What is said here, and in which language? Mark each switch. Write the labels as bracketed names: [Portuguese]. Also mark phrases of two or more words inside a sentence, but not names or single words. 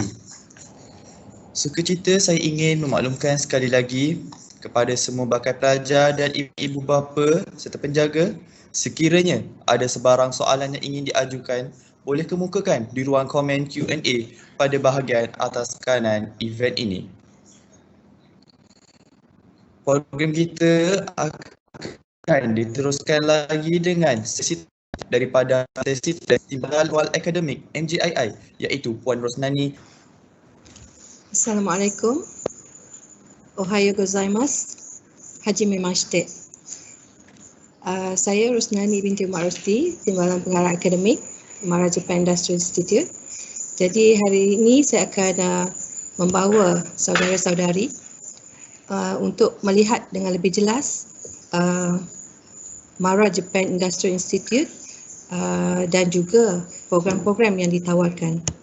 [Malay] Sukacita saya ingin memaklumkan sekali lagi kepada semua bakal pelajar dan ibu bapa serta penjaga, sekiranya ada sebarang soalan yang ingin diajukan, boleh kemukakan di ruang komen Q&A pada bahagian atas kanan event ini. Program kita akan diteruskan lagi dengan sesi daripada sesi Timbalan Wal Akademik MJII, iaitu Puan Rosnani. Assalamualaikum. [Japanese] おはようございます。はじめまして. [Malay] Saya Rosnani binti Umar Rosti, Timbalan Pengarah Akademik Mara Japan Industrial Institute. Jadi hari ini saya akan membawa saudara-saudari untuk melihat dengan lebih jelas Mara Japan Industrial Institute dan juga program-program yang ditawarkan.